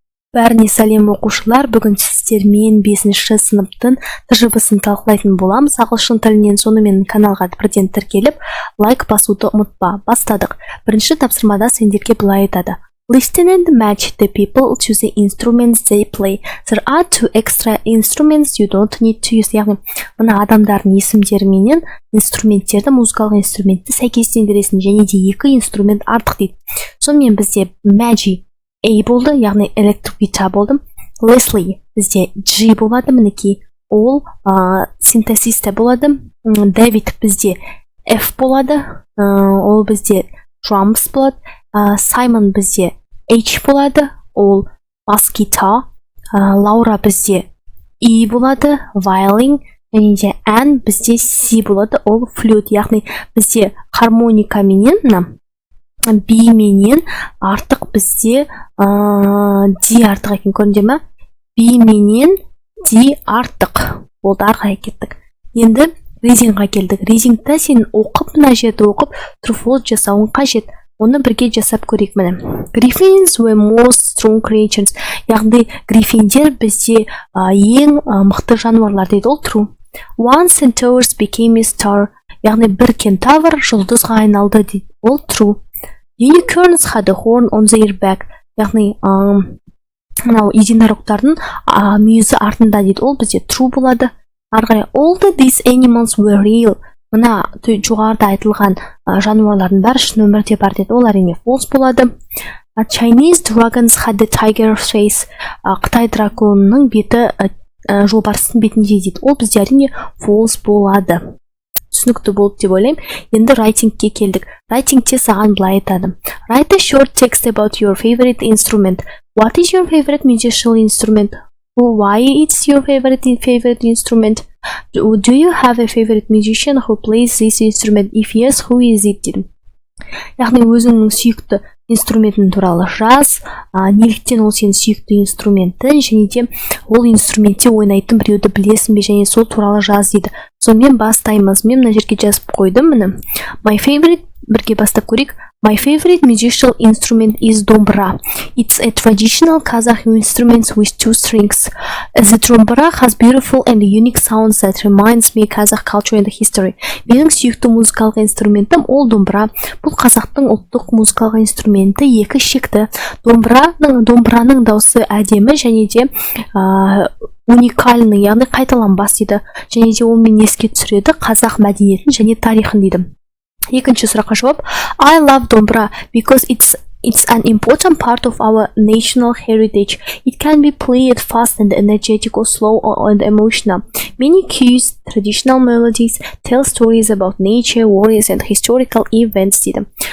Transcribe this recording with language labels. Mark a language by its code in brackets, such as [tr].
[kk] Бәріне сәлем оқушылар, бүгін сіздермен 5-ші сыныптың тәжірибесін талқылайтын боламыз. Ағылшын тілінен сонымен каналға бірден тіркеліп, лайк басуды ұмытпа. Бастадық. Бірінші тапсырмада сендерге былай айтады. [en] Listen and match the people to the instruments they play. There are 2 extra instruments you don't need to use. [kk] Яғни, мына адамдардың есімдеріменен инструменттерді, музыкалық инструментті сәйкестендіресің, және де 2 инструмент артық дейді. Сонымен бізде Magic A болды, яғни электрик гитара болды. Leslie бізде G болады, мінекей ол синтезисте болады. Дэвид бізде F болады, ол бізде drums болады. Саймон бізде H болады, ол бас гитара. Лаура бізде E болады, violin. Және де Ann бізде C болады, ол flute. Яғни бізде гармоника менен B менен артық бізде D артық екен, көрінде ме? B менен D артық. Болды, арқай кеттік. Енді readingға келдік. Readingті сен оқып, мына жерді оқып, true false жасауын қажет. Оны бірге жасап көрейік міне. [en] Griffins were most strong creatures. [kk] Яғни гриффиндер бізде ең мықты жануарлар дейді, ол true. [en] One centaur became a star. [kk] Яғни бір кентавр жұлдызға айналды дейді, ол true. [en] Unicorns had a horn on their back. [kk] Яғни мынау единорогтардың мүйізі артында дейді, ол бізде true болады. [en] Арғай, all these animals were real. [kk] Мына жоғарыда айтылған жануарлардың бәрі шын өмірде бар дейді, ол әрине false болады. [en] Chinese dragons had a tiger face. [kk] Қытай драконының беті жолбарыстың бетінде дейді, ол бізде әрине false болады. Түсінікті болды деп ойлаймын. Енді writing-ке келдік. Writing-те саған былай айтады. [en] Write a short text about your favorite instrument. What is your favorite musical instrument? Why it's your favorite instrument? Do you have a favorite musician who plays this instrument? If yes, who is it? [kk] Дедім. Яғни өзіңнің сүйікті инструментің туралы жаз, неліктен ол сенің сүйікті инструменті, және де ол инструментте ойнайтын біреуді білесің бе, және сол туралы жаз дейді. Сонымен бастаймыз. Мен мына жерге жазып қойдым міне. [en] My favorite, [kk] бірге бастап көрейік. [en] My favorite musical instrument is dombra. It's a traditional Kazakh instrument with 2 strings. The dombra has beautiful and unique sounds that reminds me Kazakh culture and history. [kk] Менің сүйікті музыкалық инструментім ол домбыра. Бұл қазақтың ұлттық музыкалық инструменті, 2 шекті. Домбыраның дауысы әдемі және де уникальный, яғни қайталанбас дейді. Және де онымен еске түсіреді қазақ мәдениетін және тарихын дейді. Екінші сұраққа жауап. [en] I love dombra because it's an important part of our national heritage. It can be played fast and energetic or slow and emotional. Many cues, traditional melodies tell stories about nature, warriors and historical events [kk] дейді.